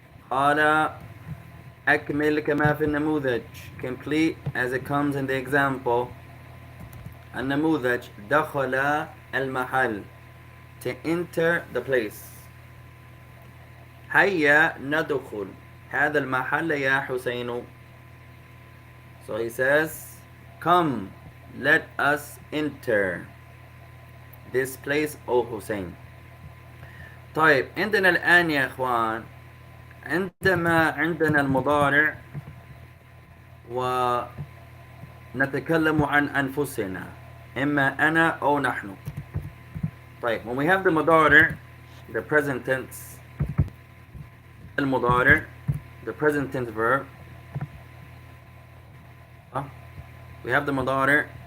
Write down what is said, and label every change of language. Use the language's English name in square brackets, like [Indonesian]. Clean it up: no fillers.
[Arabic] قال أكمل كما في النموذج, [English] complete as it comes in the example. [Arabic] النموذج دخل المحل, [English] to enter the place. [Arabic] هيا ندخل هذا المحل يا حسين. [English] So he says, come, let us enter this place, O Hussein. [Arabic] طيب عندنا الآن يا إخوان عندما عندنا المضارع ونتكلم عن أنفسنا, إما أنا أو نحن. [English] طيب when we have the مضارع, the present tense, المضارع, the present tense verb, we have the مضارع.